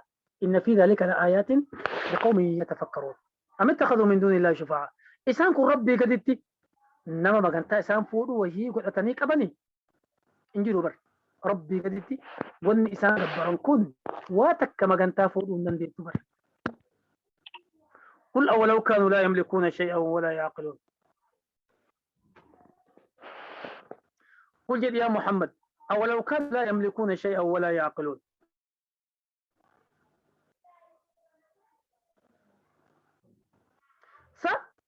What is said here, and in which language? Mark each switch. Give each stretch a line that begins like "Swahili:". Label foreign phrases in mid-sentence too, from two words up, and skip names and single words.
Arabic: إن في ذلك لآيات لقوم يتفكرون. أم اتخذوا من دون الله شفعاء.
Oromo: Isaan kun rabbii gaditti nama magantaa isaan fuudhu wahii godhatanii qabanii hin jiru bar. Rabbii gaditti wanni isaan gabbaran kun waa takka magantaa fuudhuu hin dandeettu bar.
Arabic: قل أولو كانوا لا يملكون شيئا ولا يعقلون. قل جد يا محمد أولو كانوا لا يملكون شيئا ولا يعقلون. صح.